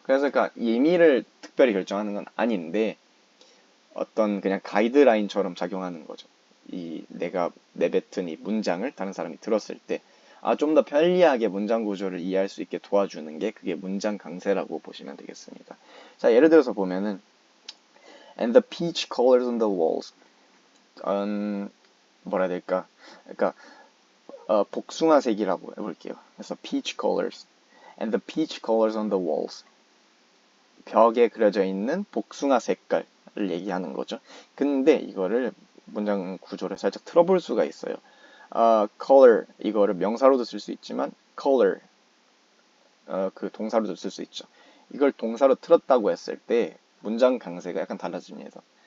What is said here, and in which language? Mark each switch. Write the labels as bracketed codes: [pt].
[ko] 그래서 그러니까 의미를 특별히 결정하는 건 아닌데 어떤 그냥 가이드라인처럼 작용하는 거죠. 이 내가 내뱉은 이 문장을 다른 사람이 들었을 때 좀 더 편리하게 문장 구조를 이해할 수 있게 도와주는 게 그게 문장 강세라고 보시면 되겠습니다. 자, 예를 들어서 보면은 [en] And the peach colors on the walls. [ko] 뭐라 해야 될까? 그러니까 복숭아색이라고 해볼게요. 그래서 [en] peach colors. And the peach colors on the walls. [ko] 벽에 그려져 있는 복숭아 색깔을 얘기하는 거죠. 근데 이거를 문장 구조를 살짝 틀어볼 수가 있어요. color 이거를 명사로도 쓸 수 있지만 color 그 동사로도 쓸 수 있죠. 이걸 동사로 틀었다고 했을 때 문장 강세가 약간 달라집니다.